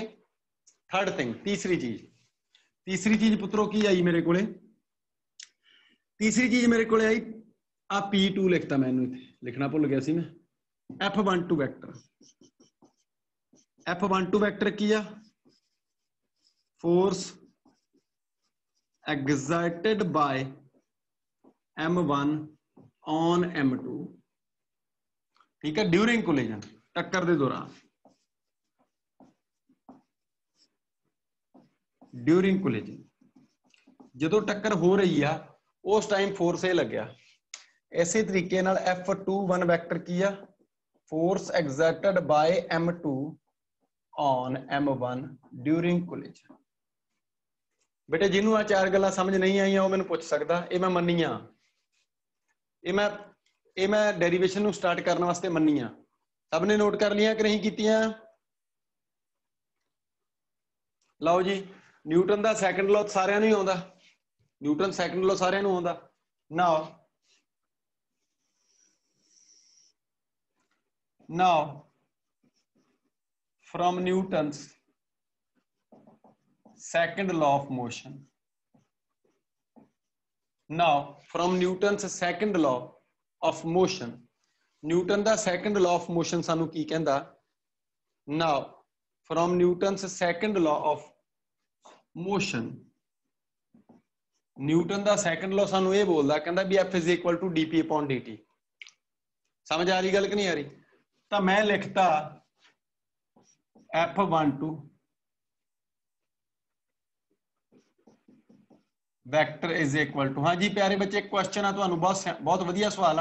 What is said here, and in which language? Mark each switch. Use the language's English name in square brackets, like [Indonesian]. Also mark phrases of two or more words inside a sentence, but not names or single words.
[English] third thing, [Punjabi] ਤੀਸਰੀ ਚੀਜ਼ ਪੁੱਤਰੋਂ ਕੀ ਆਈ ਮੇਰੇ ਕੋ, ਤੀਸਰੀ ਚੀਜ਼ ਮੇਰੇ ਕੋ ਆਈ ਆ P2 ਲਿਖਤਾ, ਮੈਨੂੰ ਇੱਥੇ ਲਿਖਣਾ ਭੁੱਲ ਗਿਆ ਸੀ ਮੈਂ। F12 ਵੈਕਟਰ, F12 ਵੈਕਟਰ ਕੀ ਆ, [English] force exerted by m1 on m2, [Punjabi] ਠੀਕ ਹੈ, [English] during collision, [Punjabi] ਟੱਕਰ ਦੇ ਦੌਰਾਨ, [English] during collision [Punjabi] ਜੋ ਟੱਕਰ ਹੋ ਰਹੀ ਹੈ ਉਸ [English] time force [Punjabi] ਯੇ ਲੱਗਿਆ। ਇਸੇ ਤਰੀਕੇ ਨਾਲ F21 ਵੈਕਟਰ ਕੀ ਆ, [English] force exerted by m2 on m1 during collision. [Punjabi] ਬੇਟੇ ਜਿਨ੍ਹਾਂ ਆ ਚਾਰ ਗੱਲਾਂ ਸਮਝ ਨਹੀਂ ਆਈ ਵੋ ਮੈਨੂੰ ਪੁੱਛ ਸਕਦਾ, ਯੇ ਮੈਂ ਮੰਨਿਆਂ, ਯੇ ਮੈਂ ਡੈਰੀਵੇਸ਼ਨ ਨੂੰ ਸਟਾਰਟ ਕਰਨੇ ਵਾਸਤੇ ਮੰਨਿਆਂ। [Hindi] सबने नोट कर लिया कि नहीं कीतियां? [Punjabi] ਲਓ ਜੀ ਨਿਊਟਨ ਦਾ [English] second law [Punjabi] ਸਾਰਿਆਂ ਨੂੰ ਹੀ ਆਉਂਦਾ, ਨਿਊਟਨ [English] second law [Punjabi] ਸਾਰਿਆਂ ਨੂੰ ਆਉਂਦਾ। [English] now from Newton's second law of motion, now from Newton's second law of motion, Newton ਦਾ second law of motion [Punjabi] ਸਾਨੂੰ ਕੀ ਕਹਿੰਦਾ? [English] now from Newton's second law of motion, Newton ਦਾ second law [Punjabi] ਸਾਨੂੰ ਇਹ ਬੋਲਦਾ, ਕਹਿੰਦਾ ਵੀ [English] F is equal to dp upon dt। [Punjabi] ਸਮਝ ਆ ਰਹੀ ਗੱਲ ਕਿ ਨਹੀਂ ਆ ਰਹੀ? ਤਾਂ ਮੈਂ ਲਿਖਤਾ F12 ਵੈਕਟਰ [English] is equal to, [Punjabi] ਹਾਂਜੀ ਪਿਆਰੇ ਬੱਚੇ ਕੁਐਸਚਨ ਆ ਤੁਹਾਨੂੰ, ਬਹੁਤ ਵਧੀਆ ਸਵਾਲ ਆ।